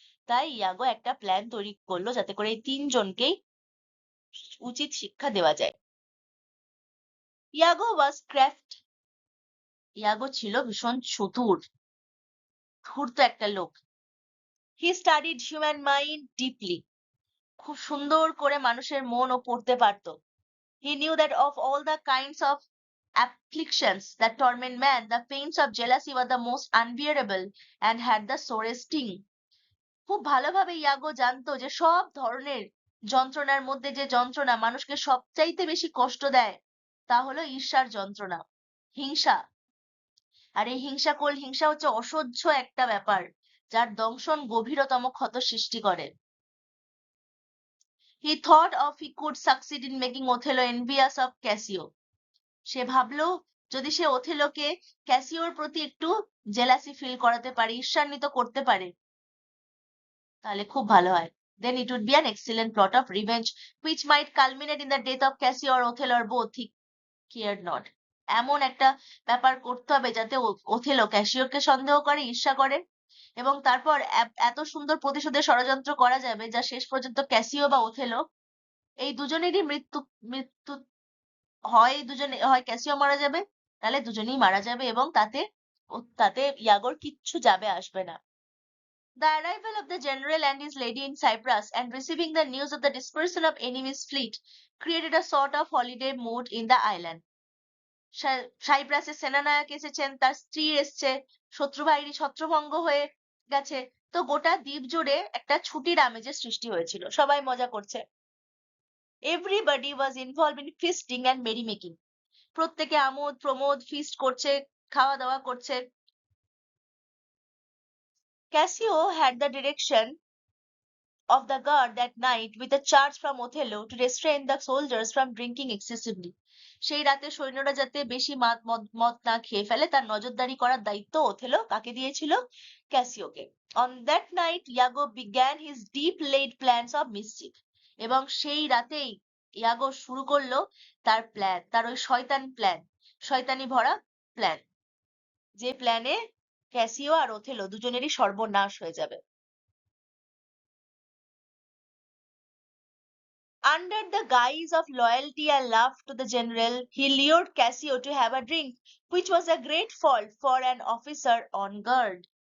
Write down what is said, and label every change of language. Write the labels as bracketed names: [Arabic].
[Bangla] তাই ইয়াগো একটা প্ল্যান তৈরি করলো যাতে করে এই তিনজনকেই উচিত শিক্ষা দেওয়া যায়। [English] Iago was craft. [Bangla] ইয়াগো ছিল ভীষণ চতুর, ধূর্ত একটা লোক। [English] He studied human mind deeply. [Bangla] খুব সুন্দর করে মানুষের মন ও পড়তে পারতো। [English] He knew that of all the kinds of afflictions that torment man, the pains of jealousy were the most unbearable and had the sorest sting. [Bangla] খুব ভালোভাবে ইয়াগো জানতো যে সব ধরনের যন্ত্রণার মধ্যে যে যন্ত্রণা মানুষকে সবচাইতে বেশি কষ্ট দেয়, তা হলো ঈর্ষার যন্ত্রণা, হিংসা। আর এই হিংসা হচ্ছে অসহ্য একটা ব্যাপার, যার দংশন গভীরতম ক্ষত সৃষ্টি করে। [English] He thought of he could succeed in making Othello envious of Cassio. [Bangla] সে ভাবলো যদি সে ওথেলোকে ক্যাসিওর প্রতি একটু জেলাসি ফিল করাতে পারে, ঈর্ষান্বিত করতে পারে, তাহলে খুব ভালো হয়। [English] Then it would be an excellent plot of revenge which might culminate in the death of Cassio or Othello or both. He cared not. [Bangla] এমন একটা ব্যাপার করতে হবে যাতে ওথেলো ক্যাসিওকে সন্দেহ করে, ঈর্ষা করে, এবং তারপর এত সুন্দর প্রতিশোধের ষড়যন্ত্র করা যাবে যা শেষ পর্যন্ত ক্যাসিও বা ওথেলো এই দুজনেরই মৃত্যু মৃত্যু হয়, দুজনে হয় ক্যাসিও মারা যাবে, তাহলে দুজনেই মারা যাবে এবং তাতে ইয়াগোর কিচ্ছু যাবে আসবে না। [English] The arrival of the general and his lady in Cyprus and receiving the news of the dispersal of enemy's fleet created a sort of holiday mood in the island. [Bangla] সাইপ্রাসের সেনানায়ক এসেছেন, তার স্ত্রী এসছে, শত্রু বাহিনী ছত্রভঙ্গ হয়ে গেছে, তো গোটা দ্বীপ জুড়ে একটা ছুটির আমেজের সৃষ্টি হয়েছিল, সবাই মজা করছে। [English] Everybody was involve in feasting and merry making. [Bangla] প্রত্যেকে আমোদ প্রমোদ ফিস্ট করছে, খাওয়া দাওয়া করছে। [English] Cassio had the direction of the guard that night with a charge from Othello to restrain the soldiers from drinking excessively. [Bangla] সেই রাতে সৈন্যরা যাতে বেশি মদ না খেয়ে ফেলে তার নজরদারি করার দায়িত্ব ওথেলো কাকে দিয়েছিল? ক্যাসিওকে। [English] On that night Iago began his deep laid plans of mischief. [Bangla] এবং সেই রাতেই ইয়াগো শুরু করলো তার প্ল্যান, তার ওই শয়তানি ভরা প্ল্যান, যে প্ল্যানে ক্যাসিও আর ওথেলো দুজনেরই সর্বনাশ হয়ে যাবে। [English] Under the guise of loyalty and love to the general, he lured Cassio to have a drink, which was a great fault for an officer on guard.